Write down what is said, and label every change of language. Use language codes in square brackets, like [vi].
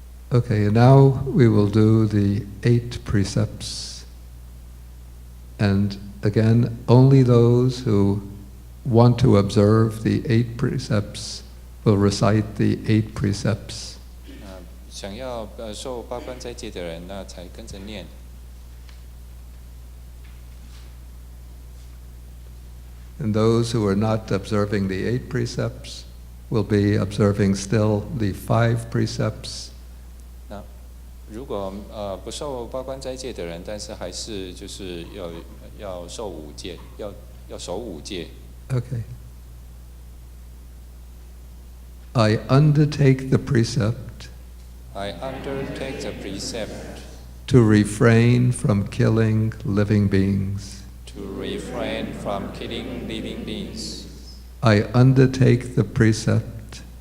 [en] Okay, and now we will do the 8 precepts. And again, only those who want to observe the 8 precepts will recite the 8 precepts. [zh] 想要受八关斋戒的人，那才跟着念。 [en] And those who are not observing the 8 precepts will be observing still the 5 precepts. [zh] 那如果不受八关斋戒的人，但是还是就是要受5戒，要守5戒。 [en] Okay. I undertake the precept. I undertake the precept to refrain from killing living beings. to refrain from killing living beings. I undertake the precept